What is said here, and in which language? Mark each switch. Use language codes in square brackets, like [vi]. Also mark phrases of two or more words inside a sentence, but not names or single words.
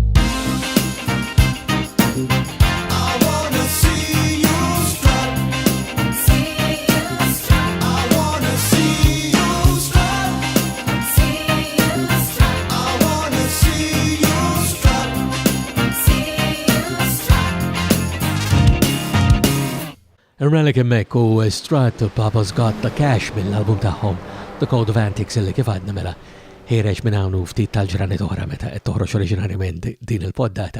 [en] I wanna see you strut. I wanna see you strut. I wanna see you strut. [mt] Irralik emmek u Strat Papa's Got the Cash mill-album tagħhom The Code of Antics illi kif għadna mela ħireġ minn hawn ftit tal-ġranet oħra meta qed toħroġ oriġinarjament din il-poddata.